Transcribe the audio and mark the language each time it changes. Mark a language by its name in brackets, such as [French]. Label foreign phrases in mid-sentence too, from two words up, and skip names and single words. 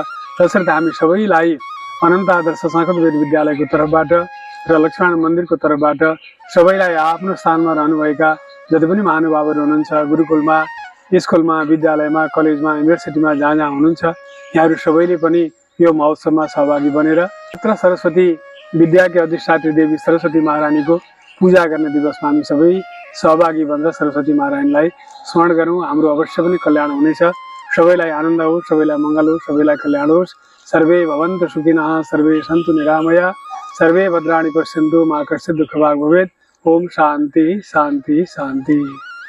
[Nepali] तसर्थ हामी सबैलाई अनन्त आदर्श संस्कृत वेद विद्यालयको तर्फबाट र लक्ष्मण मन्दिरको तर्फबाट सबैलाई आफ्नो स्थानमा रहनुभएका जति पनि महानुभावहरू हुनुहुन्छ, गुरुकुलमा, स्कुलमा, विद्यालयमा, कलेजमा, युनिभर्सिटीमा जहाँ जहाँ हुनुहुन्छ, यहाँहरू सबैले पनि यो महोत्सवमा सहभागी बनेर मात्र सरस्वती विद्याकी अधिष्ठात्री देवी सरस्वती महारानीको पूजा गर्ने दिवसमा हामी सबै सहभागी बनेर सरस्वती महारानीलाई स्मरण गरौँ। हाम्रो अवश्य पनि कल्याण हुनेछ। सबैलाई आनन्द होस्, सबैलाई मङ्गल होस्, सबैलाई कल्याण होस्। [Sanskrit] सर्वे भवन्तु सुखिनः, सर्वे सन्तु निरामया, सर्वे भद्राणि पश्यन्तु मा कश्चित् दुःखभाग् भवेत्। ओम शान्ति शान्ति शान्ति।